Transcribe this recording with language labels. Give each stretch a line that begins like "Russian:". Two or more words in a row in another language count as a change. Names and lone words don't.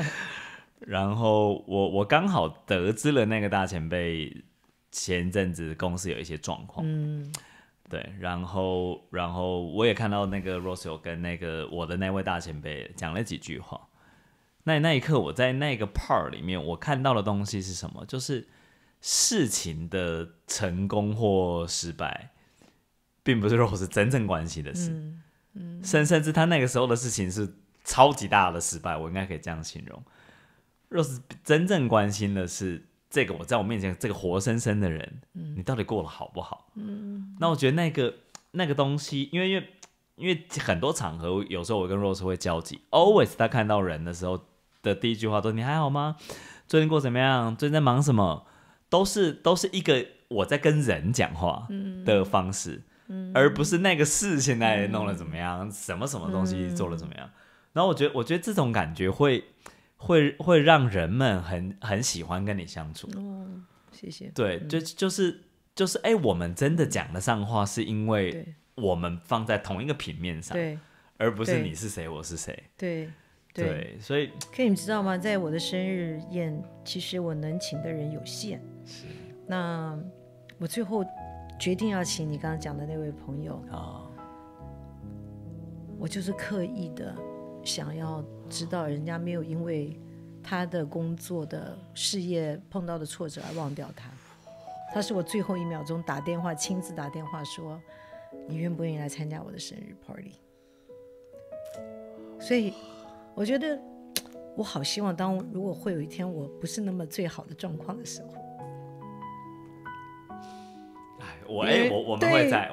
Chinese: 然後我剛好得知了那個大前輩前陣子公司有一些狀況，對，然後我也看到那個 Rose 有跟那個我的那位大前輩講了幾句話。那一刻我在那個 part 裡面，我看到的東西是什麼？就是事情的成功或失敗，並不是 Rose 真正關心的事，甚至他那個時候的事情是超級大的失敗，我應該可以這樣形容。Rose 真正關心的是這個我在我面前這個活生生的人，你到底過得好不好？那我覺得那個東西，因為很多場合，有時候我跟 Rose 會交集 ，always 他看到人的時候的第一句話都你還好嗎？最近過怎麼樣？最近在忙什麼？都是一個我在跟人講話的方式，而不是那個事現在弄得怎麼樣，什麼東西做得怎麼樣。然後我覺得這種感覺會讓人們很喜歡跟你相處。謝謝。對，就是我們真的講得上話，是因為我們放在同一個平面上，而不是你是誰我是誰。對，所以可你们知道嗎？在我的生日宴，其實我能請的人有限。那我最後決定要請你剛剛講的那位朋友，我就是刻意的想要知道人家沒有因為他的工作的事業碰到的挫折而忘掉他。他是我最後1 秒鐘親自打電話說，你願不願意來參加我的生日 party？所以我覺得我好希望如果會有一天我不是那麼最好的狀況的時候，我們會在，